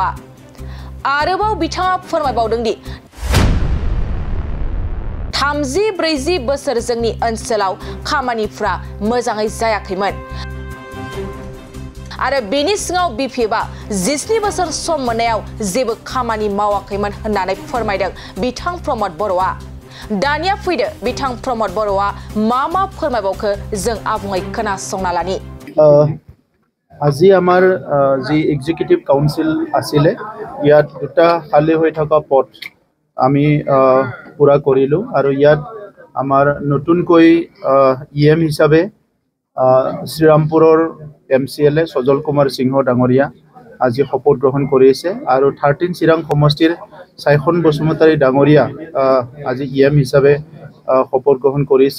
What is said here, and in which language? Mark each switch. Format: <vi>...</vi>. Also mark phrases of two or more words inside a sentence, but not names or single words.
<brx>आरोबाव बिथाङा फोरमायबावदों दि 30-40 बोसोर जोंनि ओनसोलाव खामानिफ्रा मोजाङै जायाखैमोन आरो बेनि सिङाव बिपिएफआ 17 बोसोर सम मोननायाव जेबो खामानि मावाखैमोन होननानै फोरमायदों बिथां प्रमोद बर'आ। दानिया फैदो बिथां प्रमोद बर'आ मा फोरमायबावखो जों आबुङै खोनासंना लानि।</brx> <as>আজি আমাৰ যি</as> <en>executive council</en> <as>আছিলে ইয়াত দুটা খালী হৈ থকা পদ আমি পুৰা কৰিলোঁ আৰু ইয়াত আমাৰ নতুনকৈ ইএম হিচাপে শ্ৰীৰামপুৰৰ MCLA সজল কুমাৰ সিংহ ডাঙৰীয়া আজি শপত গ্ৰহণ কৰিছে আৰু 13 চিৰাং সমষ্টিৰ চাইখন বসুমতাৰী ডাঙৰীয়া আজি ইএম হিচাপে শপত গ্ৰহণ কৰিছে।</as>